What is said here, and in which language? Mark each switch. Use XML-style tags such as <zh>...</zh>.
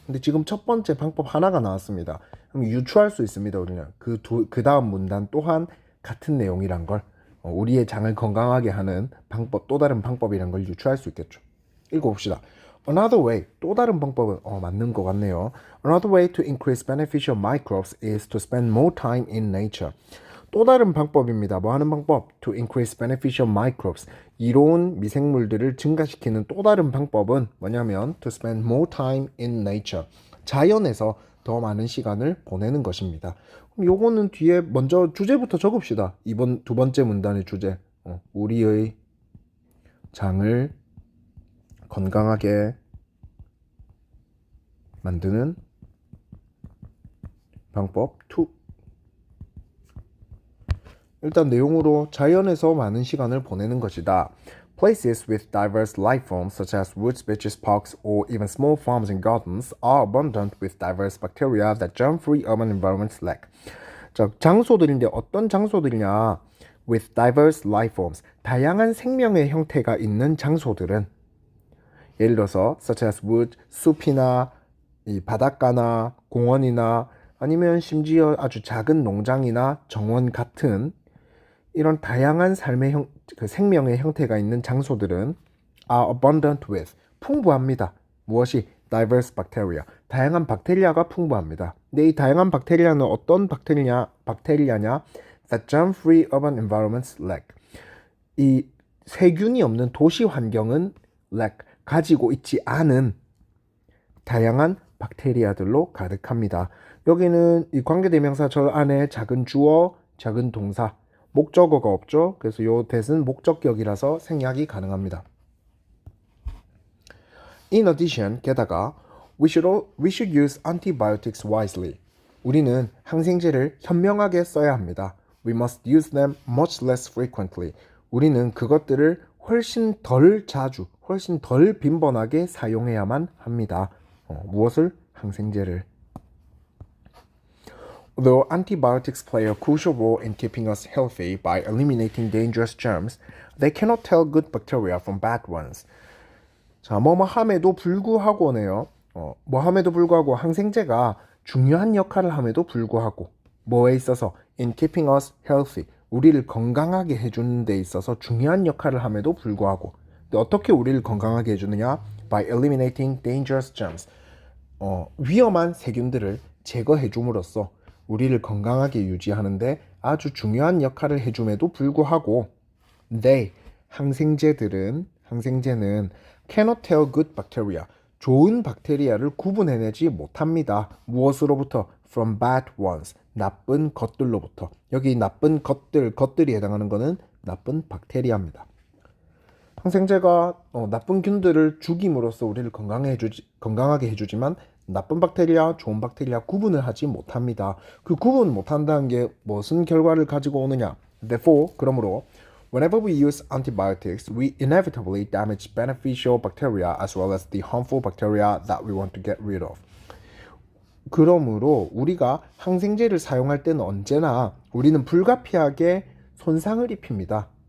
<ko>근데 지금 첫 번째 방법 하나가 나왔습니다. 그럼 유추할 수 있습니다. 우리는 그 다음 문단 또한 같은 내용이란 걸 우리의 장을 건강하게 하는 방법 또 다른 방법이란 걸 유추할 수 있겠죠. 읽어봅시다.</ko> <en>Another way</en> <ko>또 다른 방법은 맞는 것 같네요.</ko> <en>Another way to increase beneficial microbes is to spend more time in nature.</en> <ko>또 다른 방법입니다. 뭐 하는 방법?</ko> <en>To increase beneficial microbes.</en> <ko>이로운 미생물들을 증가시키는 또 다른 방법은 뭐냐면</ko> <en>to spend more time in nature.</en> <ko>자연에서 더 많은 시간을 보내는 것입니다. 그럼 요거는 뒤에 먼저 주제부터 적읍시다. 이번 두 번째 문단의 주제. 우리의 장을 건강하게 만드는 방법 2. 일단 내용으로 자연에서 많은 시간을 보내는 것이다.</ko> <en>Places with diverse life forms such as woods, beaches, parks, or even small farms and gardens are abundant with diverse bacteria that germ-free urban environments lack.</en> <ko>자, 장소들인데 어떤 장소들이냐?</ko> <en>With diverse life forms,</en> <ko>다양한 생명의 형태가 있는 장소들은 예를 들어서</ko> <en>such as wood,</en> <ko>숲이나 이 바닷가나 공원이나 아니면 심지어 아주 작은 농장이나 정원 같은 이런 다양한 삶의 생명의 형태가 있는 장소들은</ko> <en>are abundant with</en> <ko>풍부합니다. 무엇이?</ko> <en>diverse bacteria</en> <ko>다양한 박테리아가 풍부합니다. 근데 이 다양한 박테리아는 어떤 박테리아냐?</ko> <en>that germ-free urban environments lack</en> <ko>이 세균이 없는 도시 환경은 lack 가지고 있지 않은 다양한 박테리아들로 가득합니다. 여기는 이 관계대명사 절 안에 작은 주어, 작은 동사, 목적어가 없죠. 그래서 요 that은 목적격이라서 생략이 가능합니다.</ko> <en>In addition,</en> <ko>게다가</ko> <en>we should use antibiotics wisely.</en> <ko>우리는 항생제를 현명하게 써야 합니다.</ko> <en>We must use them much less frequently.</en> <ko>우리는 그것들을 훨씬 덜 자주, 훨씬 덜 빈번하게 사용해야만 합니다. 무엇을? 항생제를.</ko> <en>Though antibiotics play a crucial role in keeping us healthy by eliminating dangerous germs, they cannot tell good bacteria from bad ones.</en> <ko>자, 뭐뭐함에도 불구하고네요. 뭐함에도 불구하고 항생제가 중요한 역할을 함에도 불구하고 뭐에 있어서</ko> <en>in keeping us healthy,</en> <ko>우리를 건강하게 해주는 데 있어서 중요한 역할을 함에도 불구하고 근데 어떻게 우리를 건강하게 해주느냐?</ko> <en>By eliminating dangerous germs.</en> <ko>위험한 세균들을 제거해 줌으로써 우리를 건강하게 유지하는데 아주 중요한 역할을 해줌에도 불구하고 항생제는</ko> <en>cannot tell good bacteria,</en> <ko>좋은 박테리아를 구분해내지 못합니다. 무엇으로부터?</ko> <en>From bad ones,</en> <ko>나쁜 것들로부터. 여기 나쁜 것들이 해당하는 것은 나쁜 박테리아입니다. 항생제가 나쁜 균들을 죽임으로써 우리를 건강하게 해주지만 나쁜 박테리아, 좋은 박테리아 구분을 하지 못합니다. 그 구분 못한다는 게 무슨 결과를 가지고 오느냐?</ko> <en>Therefore,</en> <ko>그러므로</ko> <en>whenever we use antibiotics, we inevitably damage beneficial bacteria as well as the harmful bacteria that we want to get rid of.</en> <ko>그러므로 우리가 항생제를 사용할 때는 언제나 우리는 불가피하게 손상을 입힙니다.</ko>